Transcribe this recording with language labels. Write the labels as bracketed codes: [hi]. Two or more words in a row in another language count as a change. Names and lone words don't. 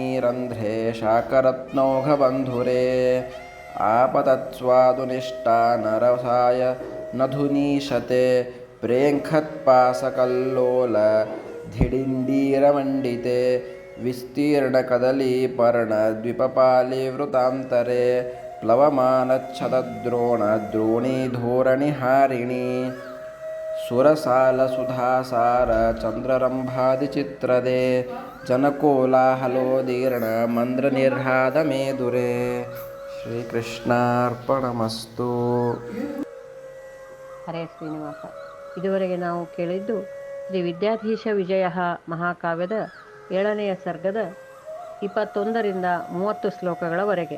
[sa] ರಂಧ್ರೆ ಶಾಕರತ್ನೌಘಬಂಧುರೇ ಆಪತತ್ಸ್ವಾದುನಿಷ್ಠಾ ನರಸಾಯ ನಧುನೀಶತೆ ಪ್ರೇಂಖತ್ಪಾಸಕಲ್ಲೋಲ ಧಿಡಿಂಡೀರಮಂಡಿತೆ ವಿಸ್ತೀರ್ಣಕದಲೀಪರ್ಣ ದ್ವಿಪಪಾಲಿವೃತಾಂತರೆ ಪ್ಲವಮಾನಚ್ಛದದ್ರೋಣ ದ್ರೋಣೀಧೋರಣಿಹಾರಿಣಿ ಸುರಸಾಲಸುಧಾಸಾರ ಚಂದ್ರರಂಭಾದಿಚಿತ್ರದೆ ಜನಕೋಲಾಹಲೋದೀರ್ಣ ಮಂದ್ರನಿರ್ಹಾದಮೇದುರೆ. ಶ್ರೀಕೃಷ್ಣಾರ್ಪಣಮಸ್ತು. ಹರೇ ಶ್ರೀನಿವಾಸ. [kn] ಇದುವರೆಗೆ ನಾವು ಕೇಳಿದ್ದು ಶ್ರೀ ವಿದ್ಯಾಧೀಶ ವಿಜಯ ಮಹಾಕಾವ್ಯದ 7ನೆಯ ಸರ್ಗದ 21ರಿಂದ 30 ಶ್ಲೋಕಗಳವರೆಗೆ.